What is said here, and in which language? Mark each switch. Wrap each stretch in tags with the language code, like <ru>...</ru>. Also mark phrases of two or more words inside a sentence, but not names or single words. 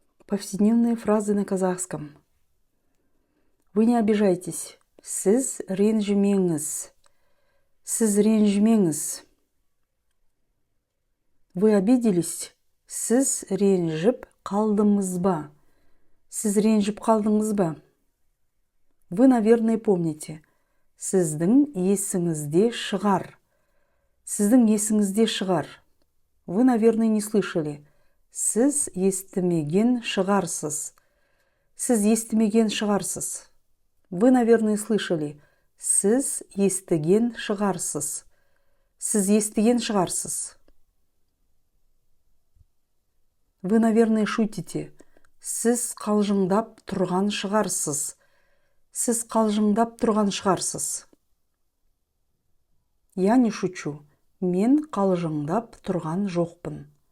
<ru>Повседневные фразы на казахском. Вы не обижайтесь.</ru> <kk>Сіз ренжімеңіз. Сіз ренжімеңіз.</kk> <ru>Вы обиделись?</ru> <kk>Сіз ренжіп қалдыңыз ба? Сіз ренжіп қалдыңыз ба?</kk> <ru>Вы, наверное, помните.</ru> <kk>Сіздің есіңізде шығар. Сіздің есіңізде шығар.</kk> <ru>Вы, наверное, не слышали.</ru> <kk>Сіз естімеген шығарсыз. Сіз естімеген шығарсыз.</kk> <ru>Вы, наверное, слышали.</ru> <kk>Сіз естіген шығарсыз. Сіз естіген шығарсыз.</kk> <ru>Вы, наверное, шутите.</ru> <kk>Сіз қалжыңдап тұрған шығарсыз. Сіз қалжыңдап тұрған шығарсыз.</kk> <ru>Я не шучу.</ru> <kk>Мен қалжыңдап тұрған жоқпын.</kk>